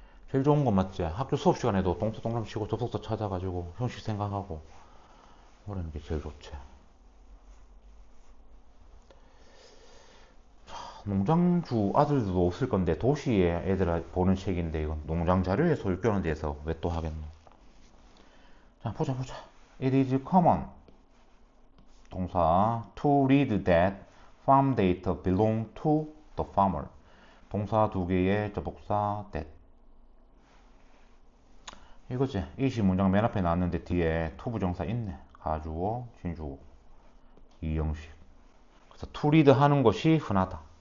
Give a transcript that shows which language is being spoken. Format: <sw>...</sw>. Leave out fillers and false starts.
<ko>제일 좋은 건 맞지? 학교 수업 시간에도 동사 동그라미 치고 접속사 찾아가지고 형식 생각하고 그러는 게 제일 좋지. 농장주 아들도 없을 건데 도시에 애들 보는 책인데 이건 농장 자료에 소유권에 대해서 왜 또 하겠노? 자, 보자.</ko> <en>It is common 동사 to read that farm data belong to the farmer.</en> <ko>동사 두 개의 접속사 that. 이거지. 이시 문장 맨 앞에 나왔는데 뒤에 to 부정사 있네. 가주어, 진주어. 이 형식. 그래서 to read 하는 것이 흔하다.</ko>